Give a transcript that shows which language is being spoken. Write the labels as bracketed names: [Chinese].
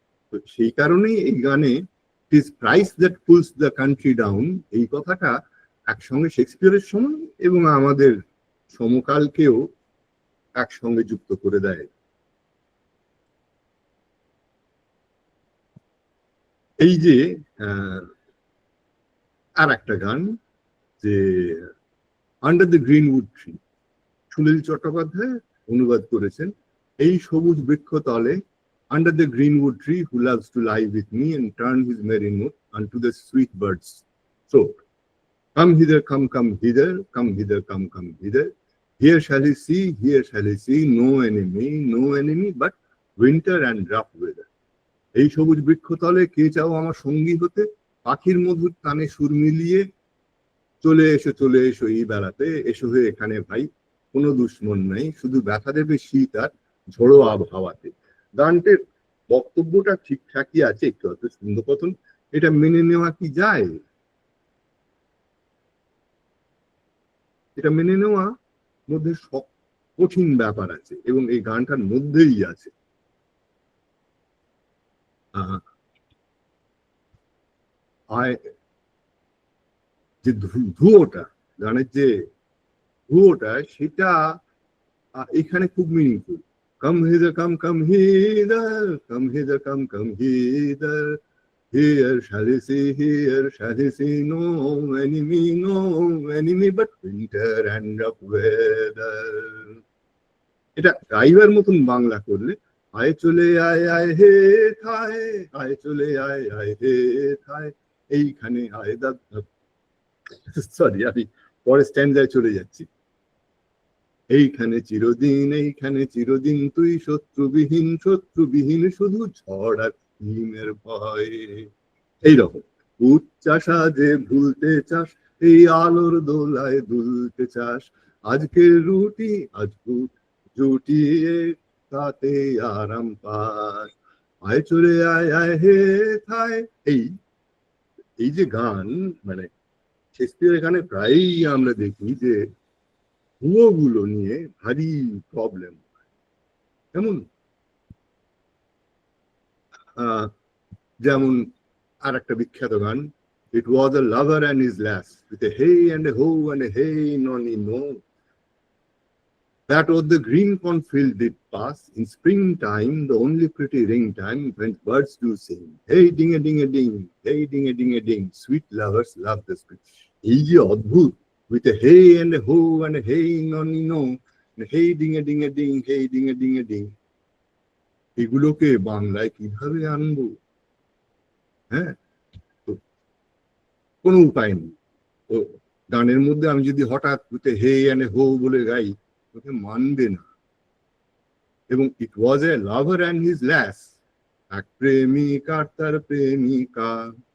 [Bangla] তো সেই কারণেই এই গানে [English] it is price that pulls the country down, [Bangla] এই কথাটা একসঙ্গে শেক্সপিয়ারের সময় এবং আমাদের সমকালকেও একসঙ্গে যুক্ত করে দেয়। এই যে আর একটা গান যে [English] under the greenwood tree, [Bangla] Sunil Chattopadhyay অনুবাদ করেছেন। এই সবুজ বৃক্ষ তলে, [English] under the greenwood tree, who loves to lie with me and turn his merry note unto the sweet bird's throat. Come hither, come hither, come hither, come hither. Here shall he see no enemy but winter and rough weather. [Bangla] এই সবুজ বৃক্ষ তলে কে চাও আমার সঙ্গী হতে, পাখির মধুর তানে সুর মিলিয়ে, চলে এসো এই বেলাতে, এসো হে এখানে ভাই, কোনো দুশ্মন নাই, শুধু ব্যথা দেবে শীত আর ঝোড়ো আবহাওয়াতে। গানটির বক্তব্যটা ঠিকঠাকই আছে, একটু হয়তো ছন্দপতন, এটা মেনে নেওয়া কি যায়? এটা মেনে নেওয়া মধ্যে সব কঠিন ব্যাপার আছে, এবং এই গানটার মধ্যেই আছে। যে ধুয়োটা, গানের যে ধুয়োটা, সেটা এখানে খুব meaningful. [English] Come hither, come hither, come hither, come hither. Here shall he see no enemy but winter and rough weather. [Bangla] এটা গাইবার মতন বাংলা করলে, আয় চলে আয় হে থায়, আয় চলে আয় হে থায়, এইখানে আয় সরি আমি পরের স্ট্যান্ডায় চলে যাচ্ছি। এইখানে চিরদিন তুই শত্রুবিহীন শুধু ঝড় আর হিমের ভয়। এইরকম উচ্চাসা যে ভুলতে চাস, এই আলোর দোলায় দুলতে চাস, আজকের রুটি আজ জুটিয়ে তাতে আরাম পাস, আয় চলে আয় হে থায়। এই যে গান, মানে শেক্সপিয়ার এখানে প্রায়ই আমরা দেখি যে ভুয়োগুলো নিয়ে ভারী প্রবলেম। যেমন আর একটা বিখ্যাত গান, [English] It was a lover and his lass, with a hey and a ho and a hey nonny no, that o'er the green cornfield did pass, in springtime the only pretty ring time, when birds do sing, hey ding a ding a ding, hey ding a ding a ding, sweet lovers love the spring. [Bangla] এই যে অদ্ভুত, [English] with a hey and a ho and a hey nonny no, and hey ding a ding a ding, hey ding a ding a ding, [Bangla] এগুলোকে বাংলায় কিভাবে আনবো? হ্যাঁ, কোনো উপায় নেই। তো গানের মধ্যে আমি যদি হঠাৎ [English] hey and ho [Bangla] বলে গাই, ওকে মানবে না। [English] এবং it was a lover and his lass, [Bangla] এক প্রেমিক আর তার প্রেমিকা।